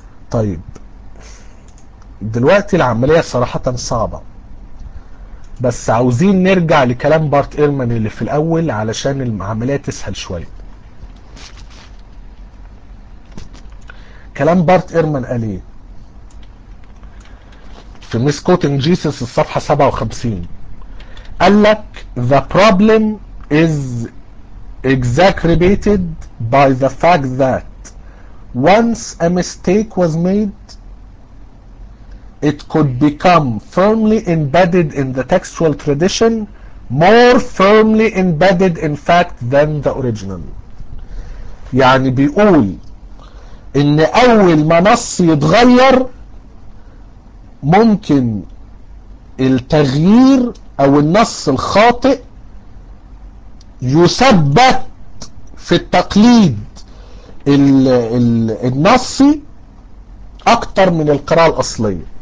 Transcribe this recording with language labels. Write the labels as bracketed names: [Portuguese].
[Arabic] طيب دلوقتي العملية صراحة صعبة، بس عاوزين نرجع لكلام بارت إيرمان اللي في الأول علشان العملية تسهل شوية. كلام بارت إيرمان قال إيه في ميس كوتين جيسس الصفحة 57؟ قال لك [English] The problem is exacerbated by the fact that once a mistake was made, it could become firmly embedded in the textual tradition, more firmly embedded in fact than the original. [Arabic] يعني بيقول ان اول ما نص يتغير ممكن التغيير او النص الخاطئ يثبت في التقليد النصي اكتر من القراءة الاصلية.